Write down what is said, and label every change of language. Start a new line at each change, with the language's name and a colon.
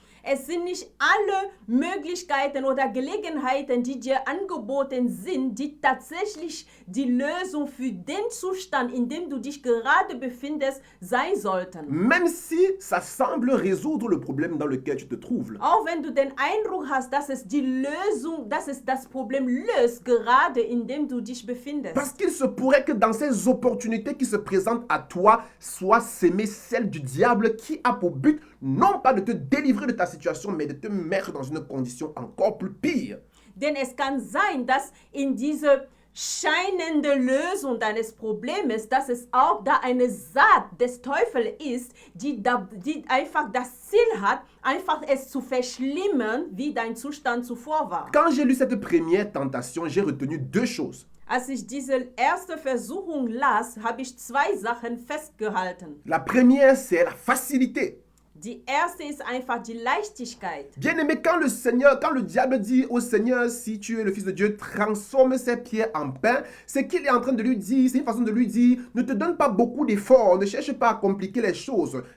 German: Es sind nicht alle Möglichkeiten oder Gelegenheiten, die dir angeboten sind, die tatsächlich die Lösung für den Zustand, in dem du dich gerade befindest, sein sollten.
French: Même si ça semble résoudre le problème dans lequel tu te trouves.
German: Auch wenn du den Eindruck hast, dass es die Lösung, dass es das Problem löst, gerade in dem du dich befindest.
French: Parce qu'il se pourrait que dans ces opportunités qui se présentent à toi, soit sémée celle du diable qui a pour but non pas de te délivrer de ta situation, mais de te mettre dans une condition encore plus pire.
German: Denn es kann sein, dass in diese scheinende Lösung deines Problems, dass es auch da eine Saat des Teufels ist, die einfach das Ziel hat, einfach es zu verschlimmern, wie dein Zustand zuvor war.
French: Quand j'ai lu cette première tentation, j'ai retenu deux choses.
German: Als ich diese erste Versuchung las, habe ich zwei Sachen festgehalten.
French: La première, c'est la facilité.
German: Die erste ist einfach die Leichtigkeit.
French: Bien-aimé, quand le diable dit au Seigneur, si tu es le Fils de Dieu, transforme ces pierres en pain, c'est qu'il est en train de lui dire, c'est une façon de lui dire, ne te donne pas beaucoup d'efforts, ne cherche pas à compliquer les choses.